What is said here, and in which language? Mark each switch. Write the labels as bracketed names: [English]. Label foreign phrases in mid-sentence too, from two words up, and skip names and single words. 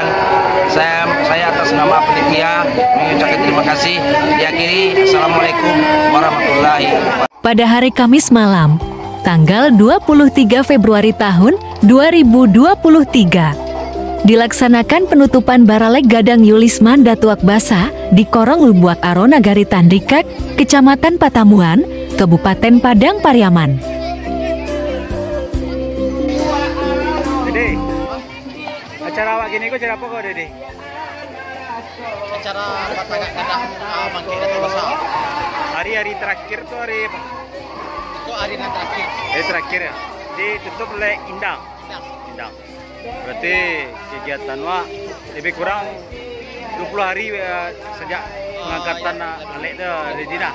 [Indonesian] Saya atas nama panitia mengucapkan terima kasih. [Arabic] Diakhiri, السلام عليكم ورحمة الله وبركاته. [Indonesian] Pada hari Kamis malam, tanggal 23 Februari tahun 2023, dilaksanakan penutupan Baralek Gadang Yulisman Datuak Basa di Korong Lubuak Aro, Nagari Tandikak, Kecamatan Patamuan, Kabupaten Padang Pariaman. [Minangkabau] Dede, acara awak gini kok acara apa kok Dede? [Indonesian] Acara Tagak Gadang Bangkit Datubasa. Hari-hari terakhir tuh hari apa? Itu hari yang terakhir. Hari terakhir ya? Ditutup oleh indang. Indang. Berarti kegiatan wak lebih kurang 20 hari sejak pengangkatan Alek itu dari Dina.